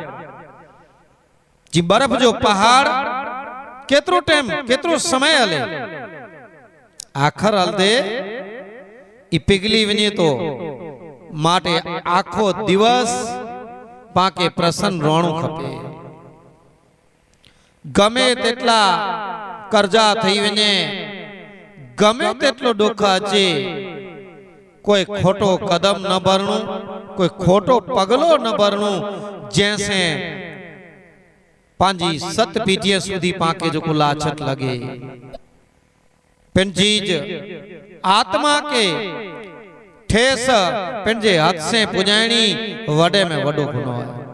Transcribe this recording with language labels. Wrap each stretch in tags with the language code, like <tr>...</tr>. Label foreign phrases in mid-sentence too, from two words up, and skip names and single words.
<kfr>जी बर्फ जो पहाड़ केतरो टाइम केतरो समय हले आखर हलदे ई पिघली वने तो माटे आखो दिवस पाके प्रसन्न रोणु खपे। गमे तेटला कर्जा थई वने गमे तेटलो दुख अचे कोई खोटो कदम न भरणु कोई खोटो पगलो न भरणु जैसे पांजी सत पीढ़ियां सुधी पाके जो को लाछत लगे। पिंजीज आत्मा के ठेस पिंजे हाथ से पुजाणी वडे में वडो गुनो है।</kfr>